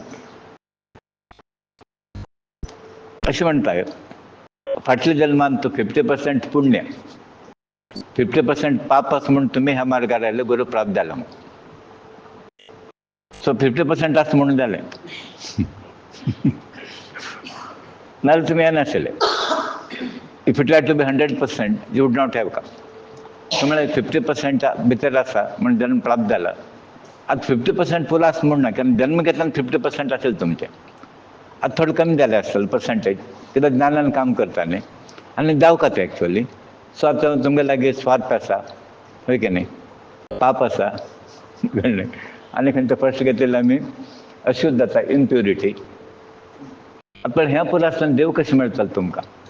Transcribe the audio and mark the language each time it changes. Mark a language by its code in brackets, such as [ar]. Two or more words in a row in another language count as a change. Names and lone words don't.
[kok] अशें म्हणटात फाटल्या जल्मांत तूं 50% पुण्य 50% पाप आसा म्हणून तुमी ह्या मार्गार आयले, गुरू प्राप्त जाला म्हणून. सो 50% आसा म्हणून जालें. नाजाल्यार तुमी येनाशिल्ले. [en] if it had to be 100% you would not have come. [kok] तुम्हाला 50% भितर आसा म्हणून जन्म प्राप्त जाला. आता 50% फुल आसा म्हूण ना, कारण जन्म घेतल्यान 50% असेल तुमचे. [mr] आता थोडं कमी झाले असेल पर्सेंटेज, [kok] कित्याक ज्ञानान काम करता न्ही आनी जावका ते एक्चुअली. सो आता तुमगे लागीं स्वार्थ आसा, होय की न्ही, पाप आसा कळ्ळें. आनी खंयचे फर्स्ट घेतलेले आमी अशुद्धता, इम्प्युरिटी. पण ह्या पुरो आसतना देव कशें मेळटलो तुमकां?